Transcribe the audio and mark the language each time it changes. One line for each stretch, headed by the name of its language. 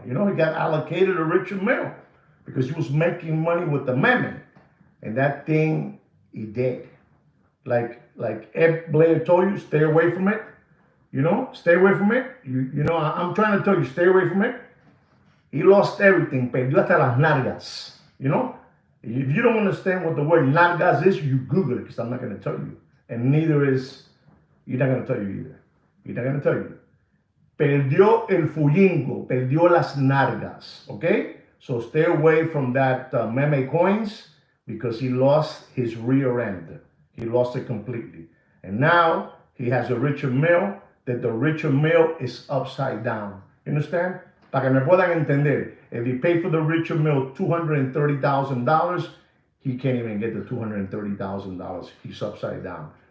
English: You know, he got allocated a Richard Mille because he was making money with the meme. And that thing, he did. Like Ed Blair told you, stay away from it. You know, stay away from it. You know, I'm trying to tell you, stay away from it. He lost everything,
Spanish: perdió hasta las nalgas.
English: You know, if you don't understand what the word nalgas is, you Google it because I'm not going to tell you. And neither is, you're not going to tell you either. You're not going to tell you.
Spanish: Perdió el fullingo, perdió las nalgas.
English: Okay? So stay away from that meme coins. Because he lost his rear end. He lost it completely. And now he has a Richard Mille, that the Richard Mille is upside down. You understand?
Spanish: Para que me puedan entender,
English: if he paid for the Richard Mille $230,000, he can't even get the $230,000. He's upside down.